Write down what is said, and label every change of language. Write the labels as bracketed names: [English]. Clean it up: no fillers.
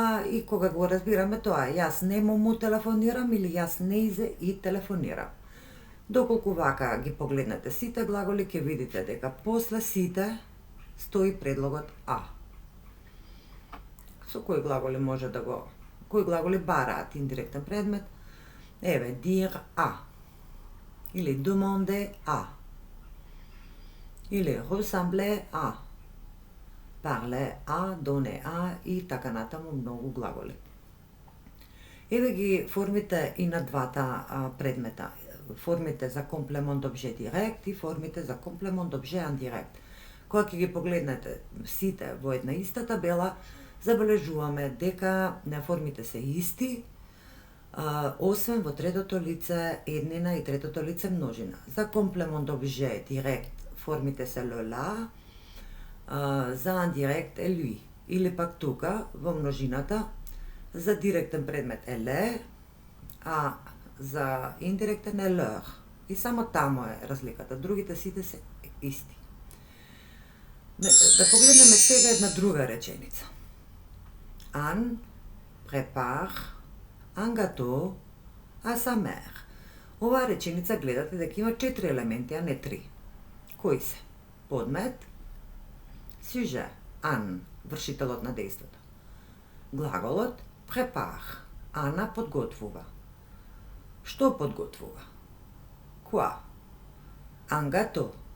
[Macedonian] И кога го разбираме тоа, јас нему му телефонирам или јас неизе и телефонирам. Доколку вака ги погледнете сите глаголи, ќе видите дека после сите стои предлогот а. Со кои глаголи може да го... Кои глаголи бараат индиректен предмет? Еве, [French] dire à. Или demander à. Или ressembler à. Parler à, donner à [Macedonian] и така натаму многу глаголи. Еве ги формите и на двата предмета. Формите за комплемент обже директ и формите за комплемент обже индирект. Кога ќе ги погледнете сите во една иста табела, забележуваме дека формите се исти, освен во третото лице еднина и третото лице множина. За комплемент обже директ формите се le la, за индирект е lui. Или пак тука, во множината, за директен предмет е le, а за индиректен е leur. И само тамо е разликата. Другите сите се исти. Да погледнеме сега една друга реченица. [French] Anne prépare un gâteau à sa mère. [Macedonian] Оваа реченица гледате дека има 4 елементи, а не 3. Кои се? Подмет, сюже, Ан, вршителот на дејството. Глаголот prépare, Ана подготвува. Што подготвува? [French] Quoi? Un gâteau.